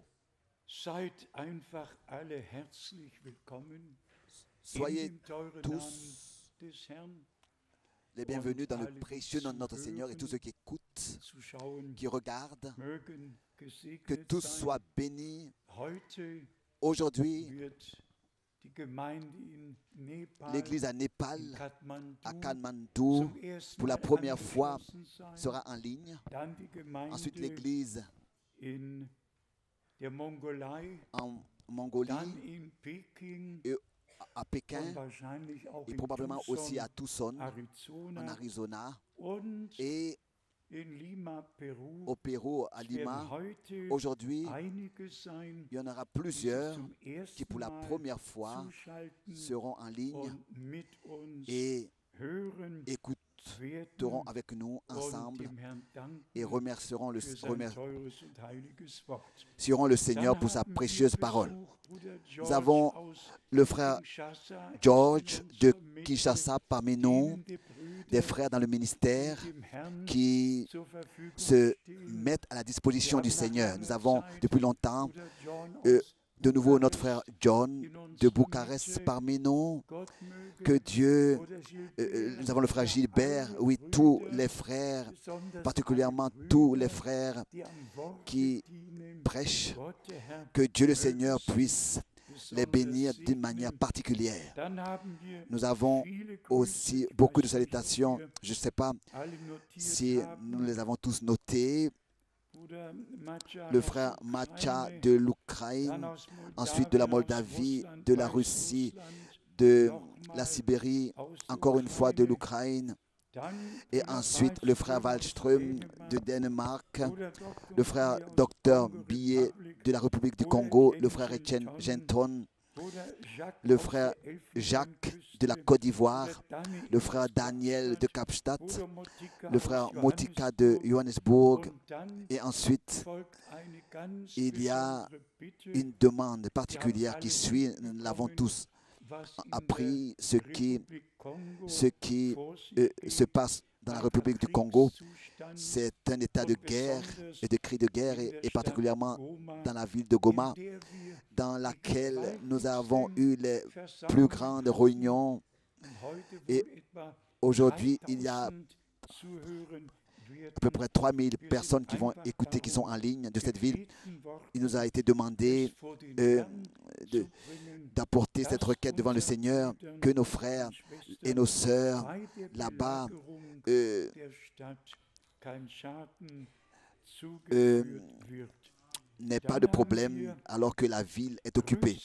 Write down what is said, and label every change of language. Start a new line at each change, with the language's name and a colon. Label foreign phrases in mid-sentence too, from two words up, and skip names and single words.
German: Seid einfach alle herzlich willkommen
French: Soyez
German: in dem teuren
French: tous
German: Namen des Herrn,
French: les bienvenus dans le précieux nom de notre Seigneur, et tous ceux qui écoutent,
German: zu schauen,
French: qui regardent,
German: mögen
French: que
German: gesegnet
French: tous
German: sein.
French: soient bénis.
German: Heute
French: Aujourd'hui,
German: wird die Gemeinde in Nepal,
French: l'église à Népal,
German: in Kathmandu,
French: à Katmandou,
German: zum ersten
French: pour la
German: Mal
French: première fois,
German: angeschlossen sein.
French: sera en ligne.
German: Dann die
French: Ensuite,
German: Gemeinde
French: l'église
German: in der Mongolei,
French: en Mongolie,
German: dann in Peking
French: et à
German: und
French: Pékin,
German: wahrscheinlich auch
French: et
German: in
French: probablement aussi à
German: Tucson,
French: Tucson, en
German: Arizona
French: Arizona,
German: und
French: et
German: in Lima, Peru.
French: au Pérou, à
German: Es werden
French: Lima.
German: heute
French: Aujourd'hui,
German: einige sein,
French: il y en aura
German: die sich
French: plusieurs
German: zum
French: qui,
German: ersten
French: pour la
German: Mal
French: première fois,
German: zuschalten
French: seront en ligne
German: und mit uns
French: et
German: hören
French: écouteront
German: werden
French: avec nous
German: und
French: ensemble
German: dem Herrn
French: et
German: danken
French: remercieront
German: für sein teures und heiliges Wort.
French: le Seigneur
German: Dann
French: pour sa
German: haben wir
French: précieuse parole.
German: Besuch, Bruder
French: Nous
German: George
French: avons
German: aus
French: le frère
German: Kinshasa ist
French: George
German: in
French: de
German: unserer Mitte,
French: Kinshasa parmi nous,
German: dienende
French: des
German: Brüder,
French: frères dans le ministère
German: die dem Herrn
French: qui
German: zur Verfügung
French: se
German: stehen.
French: mettent à la disposition
German: Wir
French: du
German: haben nach
French: Seigneur.
German: langer
French: Nous avons
German: Zeit
French: depuis longtemps
German: Bruder John euh, aus
French: de nouveau notre frère
German: Bukarest
French: John
German: in
French: de
German: unserer
French: Bucarest
German: Mitte.
French: parmi nous.
German: Gott
French: Que
German: möge
French: Dieu,
German: Bruder Gilbert,
French: nous avons le frère
German: ja,
French: Gilbert,
German: alle
French: oui, tous
German: Brüder,
French: les frères,
German: besonders
French: particulièrement
German: alle
French: tous les
German: Brüder,
French: frères
German: die am Worte
French: qui
German: dienen.
French: prêchent,
German: Gott, der Herr,
French: que Dieu le
German: möge
French: Seigneur
German: sie
French: puisse les
German: besonders
French: bénir d'une manière
German: segnen.
French: particulière.
German: Dann haben wir
French: Nous avons
German: viele Grüße,
French: aussi
German: ich
French: beaucoup de
German: weiß nicht, ob
French: salutations.
German: wir
French: Je ne sais pas
German: alle notiert
French: si nous
German: haben.
French: les avons tous notés.
German: Bruder Macha
French: Le
German: aus
French: frère Macha
German: Ukraine,
French: de
German: dann
French: l'Ukraine,
German: aus
French: ensuite de la
German: Moldawien, aus
French: Moldavie,
German: Russland,
French: de la Russie,
German: Weißrussland,
French: de la
German: nochmal
French: Sibérie,
German: aus der
French: encore une fois de
German: Ukraine,
French: l'Ukraine,
German: dann
French: et
German: Bruder
French: ensuite le frère
German: Wallström aus
French: Wallström de
German: Dänemark,
French: Danemark,
German: Bruder
French: le
German: Dr.
French: frère
German: Bier aus
French: Docteur
German: Congo
French: Billet
German: Republic,
French: de la République du
German: Bruder
French: Congo, le
German: Ken
French: frère Etienne
German: Genton,
French: Genton,
German: Bruder Jacques
French: le
German: aus
French: frère
German: der
French: Jacques de la
German: Elfenbeinküste,
French: Côte
German: Bruder
French: d'Ivoire,
German: Daniel
French: le frère
German: aus
French: Daniel de
German: Kapstadt,
French: Kapstadt,
German: Bruder Motika
French: le
German: aus
French: frère Motika de
German: Johannesburg,
French: Johannesburg,
German: und dann
French: et ensuite
German: folgt eine ganz
French: il y a
German: besondere Bitte.
French: une demande
German: Wir haben
French: particulière qui
German: alle
French: suit, nous l'avons
German: mitbekommen,
French: tous
German: was in der
French: appris,
German: Republik Kongo
French: ce qui
German: vor sich
French: se
German: geht,
French: passe dans la
German: ein
French: République du Congo.
German: Kriegszustand
French: C'est un état de
German: und
French: guerre
German: besonders
French: et de cris de guerre,
German: in
French: et
German: der Stadt
French: particulièrement
German: Goma,
French: dans la ville de
German: in
French: Goma,
German: der wir
French: dans
German: die
French: laquelle nous avons eu
German: gewaltigsten
French: les plus
German: Versammlungen
French: grandes
German: hatten
French: réunions.
German: und heute
French: Et
German: wohl etwa
French: aujourd'hui, il y a
German: 3000 zuhören
French: à peu près 3000 personnes qui vont écouter, qui sont en ligne de cette ville. Il nous a été demandé d'apporter cette requête devant le Seigneur, que nos frères et nos sœurs là-bas n'aient pas de problème alors que la ville est occupée.